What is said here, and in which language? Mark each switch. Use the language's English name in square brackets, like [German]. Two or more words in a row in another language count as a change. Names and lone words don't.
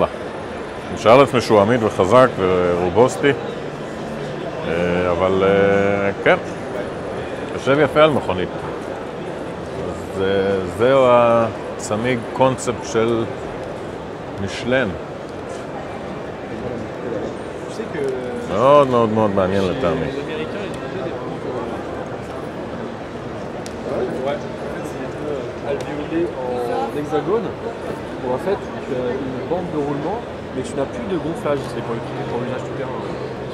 [Hebrew] נשאר לעצמי שהוא עמיד וחזק ורובוסטי, אבל כן, יושב יפה על מכונית. אז זהו הצמיג קונספט של משלן. מאוד מאוד מאוד מעניין לטעמי. [French] alvéolé en hexagone, où en fait tu as une bande de roulement mais tu n'as plus de gonflage, c'est pour l'usage tout terrain.